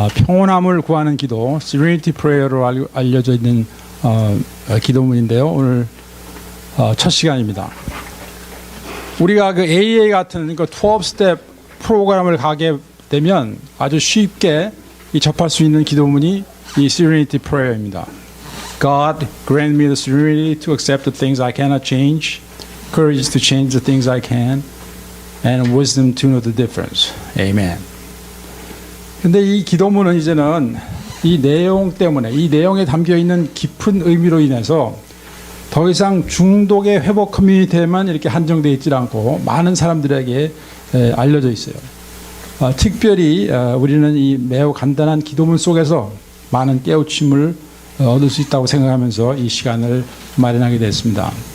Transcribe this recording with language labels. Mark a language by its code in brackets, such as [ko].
[ko] 평온함을 구하는 기도, Serenity Prayer로 알려져 있는 기도문인데요. 오늘 첫 시간입니다. 우리가 그 AA 같은 그 12스텝 프로그램을 가게 되면 아주 쉽게 접할 수 있는 기도문이 이 Serenity Prayer입니다. [en] God, grant me the serenity to accept the things I cannot change, courage to change the things I can, and wisdom to know the difference. Amen. [ko] 근데 이 기도문은 이제는 이 내용 때문에, 이 내용에 담겨 있는 깊은 의미로 인해서 더 이상 중독의 회복 커뮤니티에만 이렇게 한정되어 있지 않고 많은 사람들에게 알려져 있어요. 특별히 우리는 이 매우 간단한 기도문 속에서 많은 깨우침을 얻을 수 있다고 생각하면서 이 시간을 마련하게 됐습니다.